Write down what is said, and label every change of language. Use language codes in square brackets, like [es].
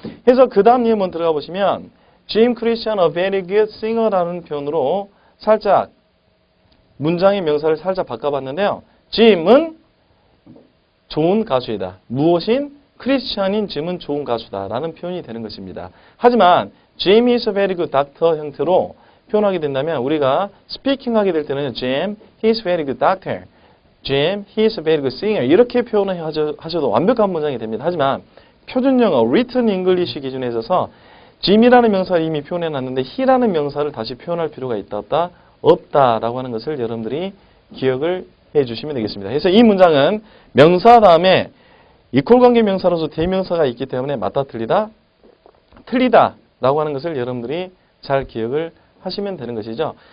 [ko] 그래서 그 다음 예문 들어가 보시면 [en] Jim Christian a very good singer [ko] 라는 표현으로 살짝 문장의 명사를 살짝 바꿔봤는데요. Jim은 좋은 가수이다. 무엇인? 크리스찬인 짐은 좋은 가수다 라는 표현이 되는 것입니다. 하지만 [en] Jim is a very good doctor [ko] 형태로 표현하게 된다면 우리가 스피킹 하게 될 때는 [en] Jim, he is a very good doctor. Jim, he is a very good singer. [ko] 이렇게 표현을 하셔도 완벽한 문장이 됩니다. 하지만 표준영어, written English 기준에 있어서 Jim이라는 명사를 이미 표현해놨는데 he라는 명사를 다시 표현할 필요가 있다, 없다라고 하는 것을 여러분들이 기억을 해주시면 되겠습니다. 그래서 이 문장은 명사 다음에 이퀄 관계 명사로서 대명사가 있기 때문에 맞다, 틀리다 라고 하는 것을 여러분들이 잘 기억을 하시면 되는 것이죠.